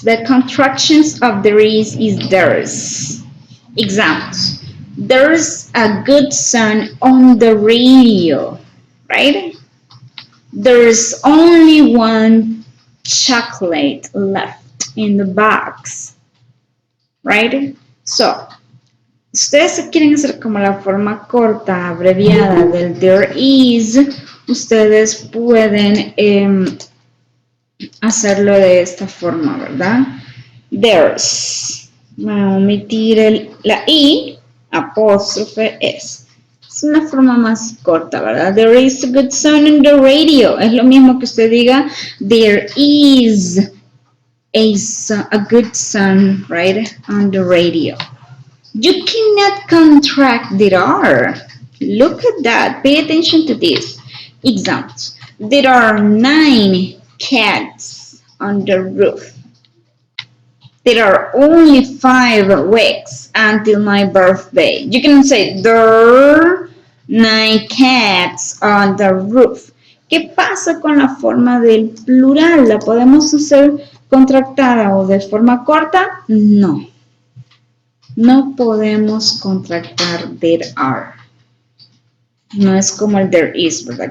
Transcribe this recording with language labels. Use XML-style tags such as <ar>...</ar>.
<en>The contractions of there is theirs. Examples. There's a good sun on the radio, right? There's only one chocolate left in the box, right?</en> <es>So, ustedes quieren hacer como la forma corta, abreviada del there is, ustedes pueden hacerlo de esta forma, ¿verdad? There's. Vamos a omitir la I, apóstrofe S. Es una forma más corta, ¿verdad?</es> <en>There is a good sun on the radio.</en> <es>Es lo mismo que usted diga,</es> <en>there is a good sun, right, on the radio. You cannot contract there are. Look at that. Pay attention to this. Examples. There are 9 cats on the roof. There are only 5 weeks until my birthday. You can say there are 9 cats on the roof.</en> <es>¿Qué pasa con la forma del plural? ¿La podemos hacer contractada o de forma corta? No. No podemos contractar there are. No es como el there is, ¿verdad?</es>